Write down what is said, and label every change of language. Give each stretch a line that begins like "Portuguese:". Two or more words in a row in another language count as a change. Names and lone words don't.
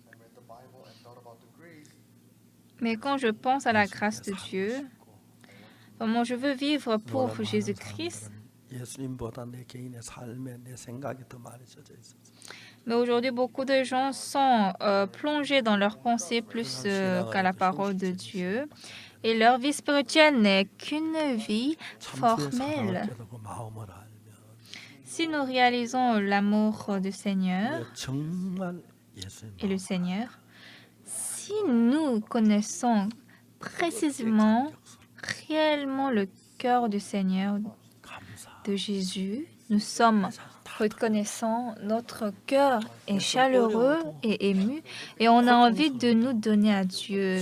French: Mais quand je pense à la grâce de Dieu, vraiment, je veux vivre pour Jésus-Christ.
Korean: 예수님보다 내 개인의 삶에 내 생각이 더 많이 젖어 있어서
French: Mais aujourd'hui, beaucoup de gens sont plongés dans leurs pensées plus qu'à la parole de Dieu. Et leur vie spirituelle n'est qu'une vie
Korean: 참주의 사랑을
French: formelle.
Korean: 깨닫고 마음을 알면
French: Si nous réalisons l'amour du Seigneur
Korean: 내가 정말 예수님
French: et le Seigneur, si nous connaissons précisément, réellement le cœur du Seigneur,
Korean: 감사
French: de Jésus, nous sommes reconnaissants, notre cœur est chaleureux et ému et on a envie de nous donner à Dieu.